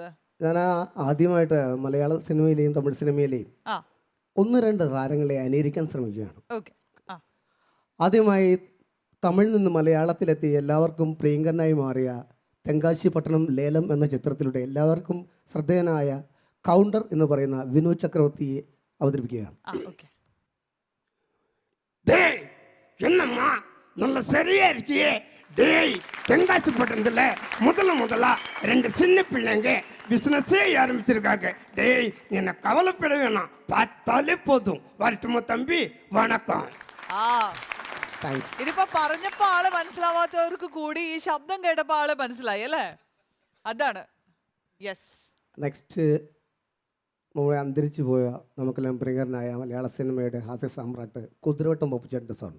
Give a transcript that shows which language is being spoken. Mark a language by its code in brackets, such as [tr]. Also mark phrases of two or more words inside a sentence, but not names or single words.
[ml] ഞാൻ ആദ്യമായിട്ട് മലയാള സിനിമയിലെയും തമിഴ് സിനിമയിലെയും 1-2 താരങ്ങളെ അനുകരിക്കാൻ ശ്രമിക്കുകയാണ്. ആദ്യമായി തമിഴിൽ നിന്ന് മലയാളത്തിലെത്തി എല്ലാവർക്കും പ്രിയങ്കരനായി മാറിയ തെങ്കാശി പട്ടണം ലേലം എന്ന ചിത്രത്തിലൂടെ എല്ലാവർക്കും ശ്രദ്ധേയനായ കൗണ്ടർ എന്ന് പറയുന്ന വിനോദ് ചക്രവർത്തിയെ അവതരിപ്പിക്കുകയാണ്. [ta] நல்ல சரியா இருக்கியே டேய். தெங்காசி பட்டணத்துல முதல்ல 2 சின்ன பிள்ளைங்க பிசினஸே ஆரம்பிச்சிருக்காங்க. டேய் என்ன கவலைப்பட வேணாம், பார்த்தாலே போதும். வரட்டுமா தம்பி? வணக்கம். [ml] ഇതിപ്പോ പറഞ്ഞപ്പോ ആളെ മനസ്സിലാവാത്തവർക്ക് കൂടി ഈ ശബ്ദം കേട്ടപ്പോ ആളെ മനസ്സിലായി അല്ലേ? അതാണ്. യെസ്. നെക്സ്റ്റ് നമ്മളെ അന്തരിച്ചു പോയ നമുക്കെല്ലാം പ്രിയങ്കരനായ മലയാള സിനിമയുടെ ഹാസ്യ സാമ്രാട്ട് കുതിരവട്ടം പപ്പുചേട്ടൻ്റെ സൗണ്ട്.